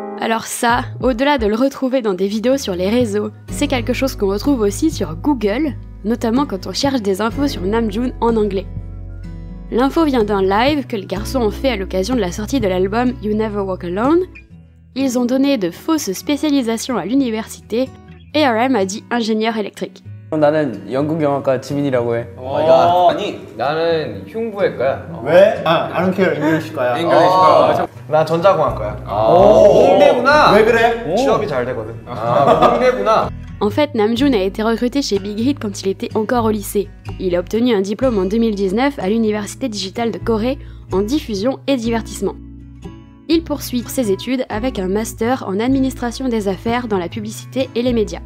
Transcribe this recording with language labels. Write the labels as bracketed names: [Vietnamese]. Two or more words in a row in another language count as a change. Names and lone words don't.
[French] Alors ça, au-delà de le retrouver dans des vidéos sur les réseaux, c'est quelque chose qu'on retrouve aussi sur Google, notamment quand on cherche des infos sur Namjoon en anglais. L'info vient d'un live que les garçons ont fait à l'occasion de la sortie de l'album You Never Walk Alone. Ils ont donné de fausses spécialisations à l'université et RM a dit ingénieur électrique. [Korean] 나는 연극영화과 지민이라고 해. 아니 나는 흉부외과야. 왜? [English] I don't care. [Korean] English과야. 나 전자공학과야. 홍대구나. 왜 그래? 취업이 잘 되거든. 홍대구나. [French] En fait, Namjoon a été recruté chez Big Hit quand il était encore au lycée. Il a obtenu un diplôme en 2019 à l'Université digitale de Corée en diffusion et divertissement. Il poursuit ses études avec un master en administration des affaires dans la publicité et les médias.